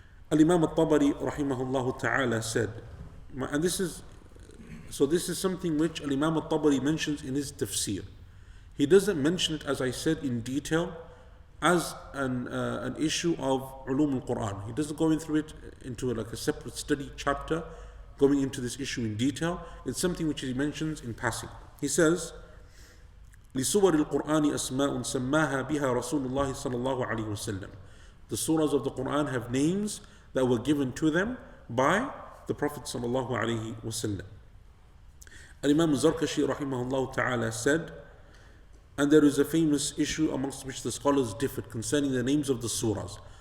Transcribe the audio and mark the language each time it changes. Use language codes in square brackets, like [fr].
[en] Al-Imam al-Tabari rahimahullah ta'ala said, and this is something which Al-Imam al-Tabari mentions in his tafsir. He doesn't mention it, as I said, in detail as an issue of ulum al-Quran. He doesn't go into like a separate study chapter going into this issue in detail. It's something which he mentions in passing. He says, [ar] لِسُوَرِ الْقُرْآنِ أَسْمَاءٌ سَمَّاهَا بِهَا رَسُولُ اللَّهِ صَلَى اللَّهُ عَلَيْهِ وَسَلَّمَ. [en] The surahs of the Quran have names that were given to them by the Prophet sallallahu alaihi wasallam. Al-Imam Zarkashi rahimahullah ta'ala said, and there is a famous issue amongst which the scholars differed concerning the names of the surahs.